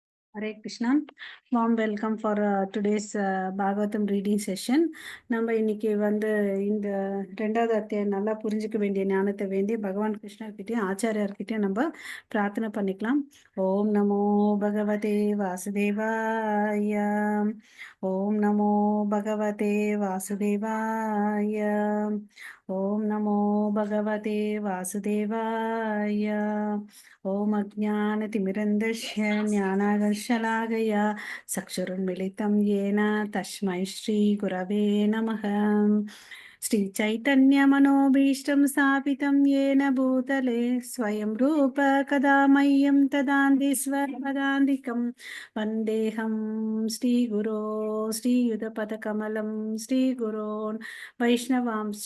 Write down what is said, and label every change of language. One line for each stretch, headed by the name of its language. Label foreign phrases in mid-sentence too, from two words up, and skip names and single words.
Sanskrit: हरे कृष्ण.
English: Warm welcome for today's Bhagavatam reading session.
Tamil: நம்ம இன்னைக்கு இந்த ரெண்டாவது அத்தியாயம் நல்லா புரிஞ்சுக்க வேண்டிய ஞானத்தை வேண்டி பகவான் கிருஷ்ணர்கிட்டயும் ஆச்சாரியார்கிட்டயும் நம்ம பிரார்த்தனை பண்ணிக்கலாம்.
Sanskrit: ओम् नमो भगवते वासुदेवाय. ओम् नमो भगवते वासुदेवाय. ओम् नमो भगवते वासुदेवाय. ओम् अज्ञानतिमिरान्धस्य ज्ञानाकर्षलाकया चक्षुरुन्मिलितम् येन तस्मै श्रीगुरवे नमः. श्रीचैतन्यमनोभीष्टं स्थापितं येन भूतले स्वयं रूप कदा मह्यं ददाति स्वपदान्तिकं वन्देऽहं श्रीगुरो श्रीयुतपदकमलं श्रीगुरोन् वैष्णवांश्च